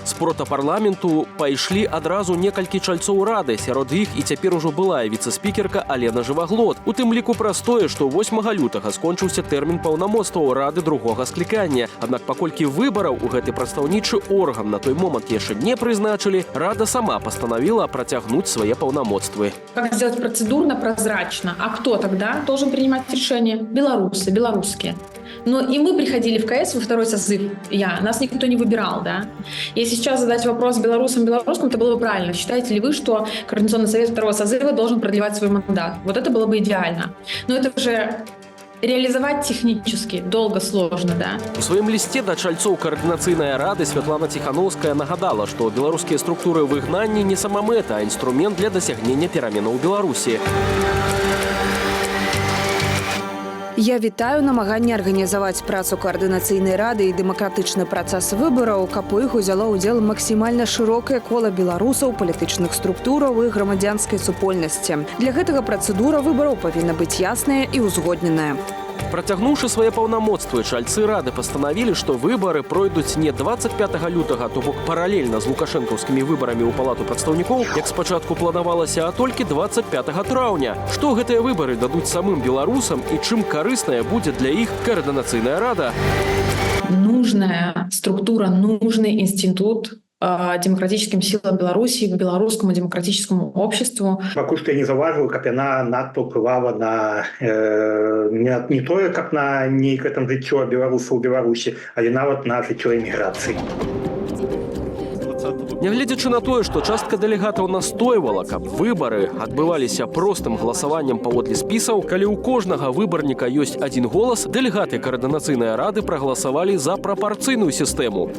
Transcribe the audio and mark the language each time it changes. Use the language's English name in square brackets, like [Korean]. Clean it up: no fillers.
[Belarusian] З протапарламенту пайшлі адразу некалькі чальцоў рады, сярод іх і цяпер ужо былая віцэ-спікерка Алена Жываглот. У тым ліку праз тое, што 8 лютага скончыўся тэрмін паўнамоцтваў рады другога склікання. Аднак паколькі выбараў у гэты прадстаўнічы орган на той момант яшчэ не прызначылі, рада сама пастанавіла працягнуць свае паўнамоцтвы. [Russian] Как сделать процедурно, прозрачно? А кто тогда должен принимать решение? Белорусы, белорусские. Но и мы приходили в КС во второй созыв. Нас никто не выбирал, да? Если сейчас задать вопрос белорусам, белорусским, это было бы правильно. Считаете ли вы, что Координационный совет второго созыва должен продлевать свой мандат? Вот это было бы идеально. Но это уже реализовать технически долго, сложно, да? [Belarusian] У сваім лісце да чальцоў каардынацыйнай рады Святлана Ціханаўская нагадала, што беларускія структуры выгнання не самамэта, а інструмент для дасягнення пераменаў у Беларусі. Я вітаю намаганне арганізаваць працу каардынацыйнай рады і дэмакратычны працэс выбараў, каб у іх узяло ўдзел максімальна шырокае кола беларусаў, палітычных структураў і грамадзянскай супольнасці. Для гэтага працэдура выбараў павінна быць ясная і ўзгодненая. Працягнуўшы свае паўнамоцтвы, чальцы рады пастанавілі, што выбары пройдуць не 25 лютага, то бок паралельна з лукашэнкаўскімі выбарамі ў палату прадстаўнікоў, як спачатку планавалася, а толькі 25 траўня. Што гэтыя выбары дадуць самым беларусам і чым карысная будзе для іх каардынацыйная рада? [Russian] Нужная структура, нужный институт демократическим силам Беларуси, белорусскому демократическому обществу. [Belarusian] Пакуль што я не заўважыў, каб яна надта ўплывала на не тое, каб на нейкае там жыццё беларусаў у Беларусі, але нават на жыццё эміграцыі. Нягледзячы на тое, што частка дэлегатаў настойвала, каб выбары адбываліся простым галасаваннем паводле спісаў, калі ў кожнага выбарніка ёсць адзін голас, дэлегаты каардынацыйнай рады прагаласавалі за прапарцыйную сістэму.